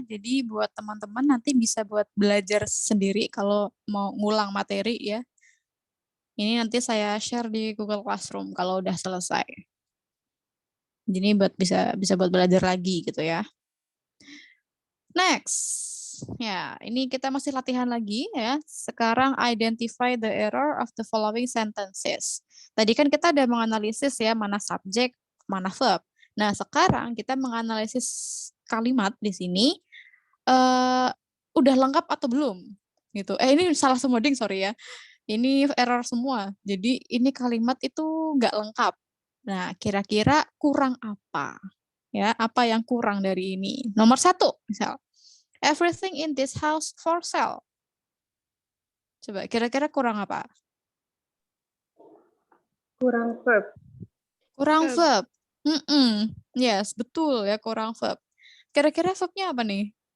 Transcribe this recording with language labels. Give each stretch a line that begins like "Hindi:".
Indonesian: Jadi buat teman-teman nanti bisa buat belajar sendiri kalau mau ngulang materi ya. Ini nanti saya share di Google Classroom kalau udah selesai. Jadi buat bisa buat belajar lagi gitu ya. Next. Ya, ini kita masih latihan lagi ya. Sekarang
English: identify the error of the following sentences.
Indonesian: Tadi kan kita ada menganalisis ya mana subjek, mana verb. Nah, sekarang kita menganalisis kalimat di sini udah lengkap atau belum gitu. Ini salah semua ding, sorry ya. Ini error semua. Jadi ini kalimat itu nggak lengkap. Nah, kira-kira kurang apa? Ya, apa yang kurang dari ini? Nomor 1, misal.
English: Everything in this house for sale.
Indonesian: Coba, kira-kira kurang apa? Kurang verb. Kurang
English: Verb.
Indonesian: verb. Yes, betul ya, kurang verb. Kira-kira verbnya apa nih?